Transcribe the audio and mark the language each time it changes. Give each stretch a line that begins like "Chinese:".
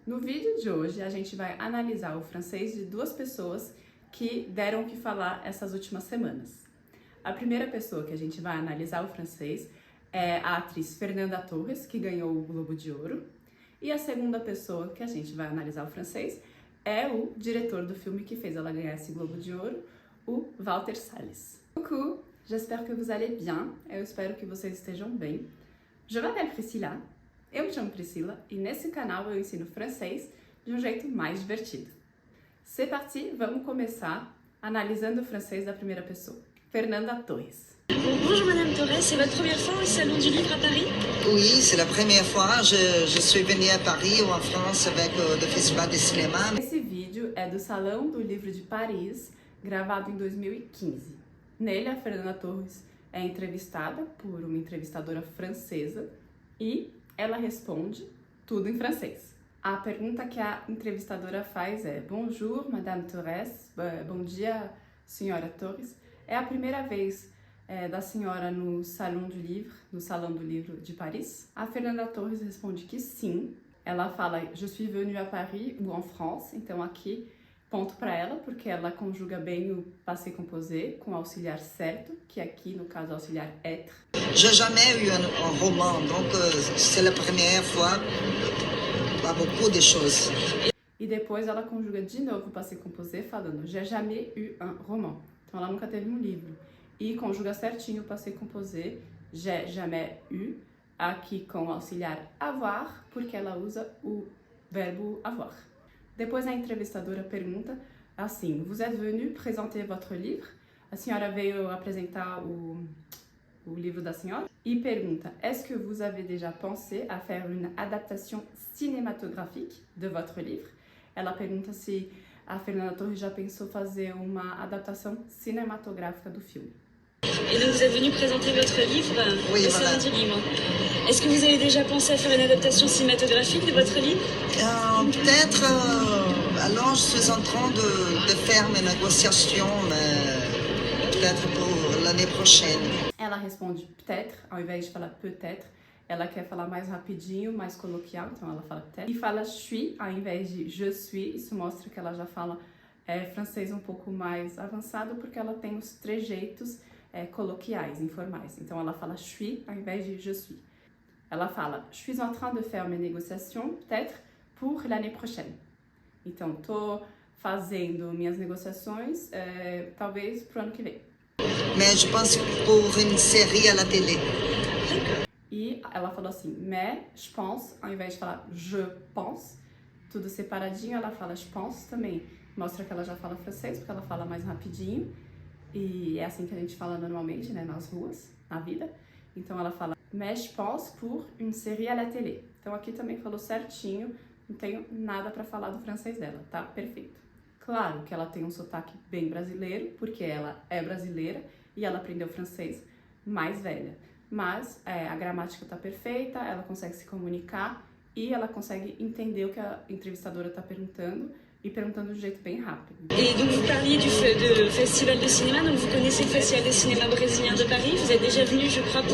Portuguese: No vídeo de hoje, a gente vai analisar o francês de duas pessoas que deram o que falar essas últimas semanas. A primeira pessoa que a gente vai analisar o francês é a atriz Fernanda Torres, que ganhou o Globo de Ouro. E a segunda pessoa que a gente vai analisar o francês é o diretor do filme que fez ela ganhar esse Globo de Ouro, o Walter Salles.
French: Coucou, j'espère que vous allez bien.
Portuguese: Eu espero que vocês estejam bem.
French: Je m'appelle Priscilla.
Portuguese: Eu me chamo Priscila e nesse canal eu ensino francês de um jeito mais divertido.
French: C'est parti,
Portuguese: vamos começar analisando o francês da primeira pessoa. Fernanda Torres.
French: Bonjour Madame Torres, c'est votre première fois au Salon du Livre à Paris? Oui, c'est la première fois. Je suis venue à Paris ou en France avec le Festival de Cinéma.
Portuguese: Esse vídeo é do Salão do Livro de Paris, gravado em 2015. Nele, a Fernanda Torres é entrevistada por uma entrevistadora francesa e ela responde tudo em francês. A pergunta que a entrevistadora faz é:
French: Bonjour, Madame Torres.
Portuguese: Bom dia, senhora Torres. É a primeira vez da senhora no Salão do Livre, no Salão do Livro de Paris? A Fernanda Torres responde que sim. Ela fala:
French: Je suis venue à Paris ou en France.
Portuguese: Então aqui, ponto para ela, porque ela conjuga bem o passé composé com o auxiliar certo, que aqui no caso é o auxiliar être.
French: J'ai jamais eu un roman, donc c'est la première fois à beaucoup de choses.
Portuguese: E depois ela conjuga de novo o passé composé falando
French: J'ai jamais eu un roman.
Portuguese: Então ela nunca teve um livro. E conjuga certinho o passé composé
French: J'ai jamais eu,
Portuguese: aqui com o auxiliar avoir, porque ela usa o verbo avoir. Depois a entrevistadora pergunta assim:
French: Vous êtes venu présenter votre livre?
Portuguese: A senhora veio apresentar o livro da senhora? E pergunta:
French: Est-ce que vous avez déjà pensé à faire une adaptation cinématographique de votre livre?
Portuguese: Ela pergunta se a Fernanda Torres já pensou fazer uma adaptação cinematográfica do filme.
French: Et donc vous êtes venu présenter votre livre Oui, au voilà. Salon du Livre. Est-ce que vous avez déjà pensé à faire une adaptation cinématographique de votre livre? Peut-être, alors je suis en train de faire mes négociations, mais peut-être pour l'année prochaine.
Portuguese: Ela responde peut-être, ao invés de falar peut-être, ela quer falar mais rapidinho, mais coloquial, então ela fala peut-être. E fala
French: je suis,
Portuguese: ao invés de je suis, isso mostra que ela já fala francês um pouco mais avançado, porque ela tem os trejeitos coloquiais, informais. Então ela fala
French: je suis,
Portuguese: ao invés de je suis. Ela fala
French: je suis en train de faire mes négociations, peut-être, pour l'année prochaine.
Portuguese: Então, tô fazendo minhas negociações, talvez pro ano que vem.
French: Mais je pense pour une série à la télé.
Portuguese: E ela falou assim,
French: mais je pense,
Portuguese: ao invés de falar
French: je pense,
Portuguese: tudo separadinho, ela fala je pense também. Mostra que ela já fala francês, porque ela fala mais rapidinho. E é assim que a gente fala normalmente, né, nas ruas, na vida. Então ela fala,
French: mais je pense pour une série à la télé.
Portuguese: Então aqui também falou certinho, não tenho nada para falar do francês dela, tá? Perfeito. Claro que ela tem um sotaque bem brasileiro, porque ela é brasileira e ela aprendeu francês mais velha. Mas a gramática tá perfeita, ela consegue se comunicar e ela consegue entender o que a entrevistadora tá perguntando e perguntando de um jeito bem rápido.
French: Et donc vous parliez du festival de cinéma, donc vous connaissez le festival de cinéma brésilien de Paris, vous êtes déjà venu, je crois, pour